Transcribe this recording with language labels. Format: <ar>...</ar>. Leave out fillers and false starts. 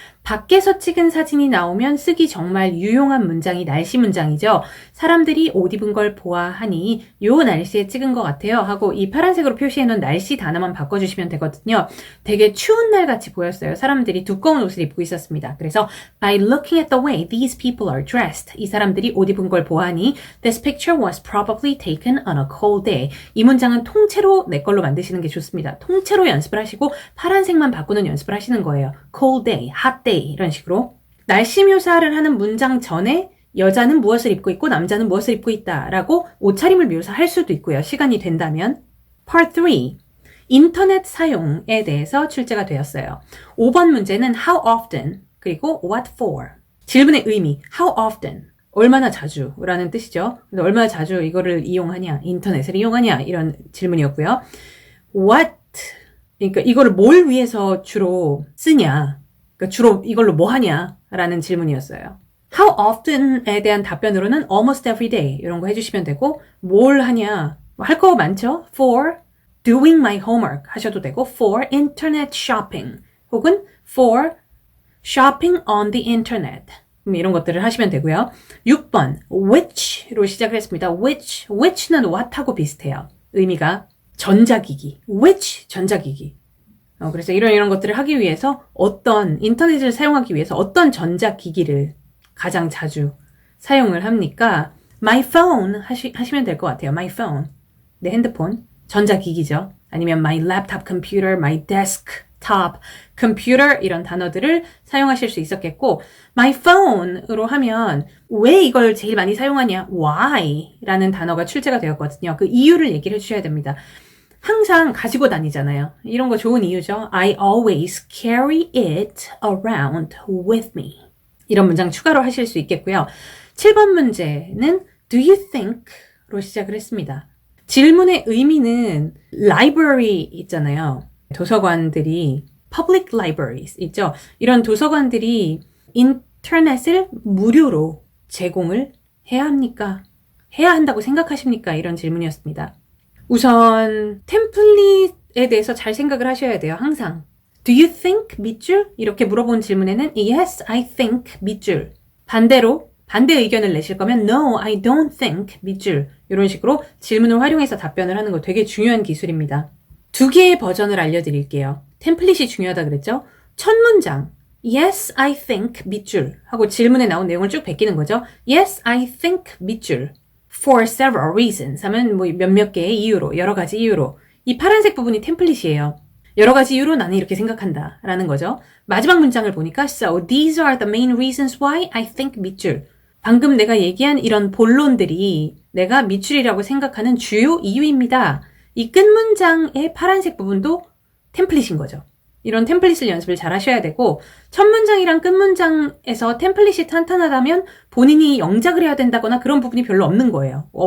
<ko>밖에서 찍은 사진이 나오면 쓰기 정말 유용한 문장이 날씨 문장이죠. 사람들이 옷 입은 걸 보아하니 요 날씨에 찍은 것 같아요 하고 이 파란색으로 표시해놓은 날씨 단어만 바꿔주시면 되거든요. 되게 추운 날 같이 보였어요. 사람들이 두꺼운 옷을 입고 있었습니다.</ko> <en>그래서 by looking at the way these people are dressed</en> <ko>이 사람들이 옷 입은 걸 보아하니</ko> <en>this picture was probably taken on a cold day.</en> <ko>이 문장은 통째로 내 걸로 만드시는 게 좋습니다. 통째로 연습을 하시고 파란색만 바꾸는 연습을 하시는 거예요. cold day, hot day 이런 식으로 날씨 묘사를 하는 문장 전에 여자는 무엇을 입고 있고 남자는 무엇을 입고 있다 라고 옷차림을 묘사할 수도 있고요. 시간이 된다면. Part 3. 인터넷 사용에 대해서 출제가 되었어요. 5번 문제는 how often 그리고 what for. 질문의 의미 how often 얼마나 자주 라는 뜻이죠. 얼마나 자주 이거를 이용하냐 인터넷을 이용하냐 이런 질문이었고요. what 그러니까 이거를 뭘 위해서 주로 쓰냐 그러니까 주로 이걸로 뭐 하냐 라는 질문이었어요. How often에 대한 답변으로는</ko> <en>almost every day</en> <ko>이런 거 해주시면 되고 뭘 하냐 할 거 많죠.</ko> <en>For doing my homework</en> <ko>하셔도 되고</ko> <en>for internet shopping 혹은 for shopping on the internet</en> <ko>이런 것들을 하시면 되고요. 6번 which로 시작을 했습니다. which는 what하고 비슷해요. 의미가 전자기기 which 전자기기 그래서 이런 것들을 하기 위해서 인터넷을 사용하기 위해서 어떤 전자기기를 가장 자주 사용을 합니까? My phone 하시면 될 것 같아요. My phone. 내 핸드폰. 전자기기죠. 아니면</ko> <en>my laptop computer, my desktop computer</en> <ko>이런 단어들을 사용하실 수 있었겠고 my phone으로 하면 왜 이걸 제일 많이 사용하냐?</ko> <en>Why?</en> <ko>라는 단어가 출제가 되었거든요. 그 이유를 얘기를 해주셔야 됩니다. 항상 가지고 다니잖아요. 이런 거 좋은 이유죠.</ko> <en>I always carry it around with me.</en> <ko>이런 문장 추가로 하실 수 있겠고요. 7번 문제는 do you think? 로 시작을 했습니다. 질문의 의미는 library 있잖아요. 도서관들이 public libraries 있죠. 이런 도서관들이 인터넷을 무료로 제공을 해야 합니까? 해야 한다고 생각하십니까? 이런 질문이었습니다. 우선 템플릿에 대해서 잘 생각을 하셔야 돼요. 항상.</ko> <en>Do you think 밑줄?</en> <ko>이렇게 물어본 질문에는</ko> <en>Yes, I think</en> <ko>밑줄. 반대로 반대 의견을 내실 거면</ko> <en>No, I don't think</en> <ko>밑줄. 이런 식으로 질문을 활용해서 답변을 하는 거 되게 중요한 기술입니다. 2개의 버전을 알려드릴게요. 템플릿이 중요하다 그랬죠? 첫 문장</ko> <en>Yes, I think</en> <ko>밑줄 하고 질문에 나온 내용을 쭉 베끼는 거죠.</ko> <en>Yes, I think 밑줄. For several reasons</en> <ko>하면 뭐 몇몇 개의 이유로 여러 가지 이유로 이 파란색 부분이 템플릿이에요. 여러 가지 이유로 나는 이렇게 생각한다 라는 거죠. 마지막 문장을 보니까</ko> <en>So these are the main reasons why I think 밑줄.</en> <ko>방금 내가 얘기한 이런 본론들이 내가 밑줄이라고 생각하는 주요 이유입니다. 이 끝 문장의 파란색 부분도 템플릿인 거죠. 이런 템플릿을 연습을 잘 하셔야 되고 첫 문장이랑 끝 문장에서 템플릿이 탄탄하다면 본인이 영작을 해야 된다거나 그런 부분이 별로 없는 거예요.</ko>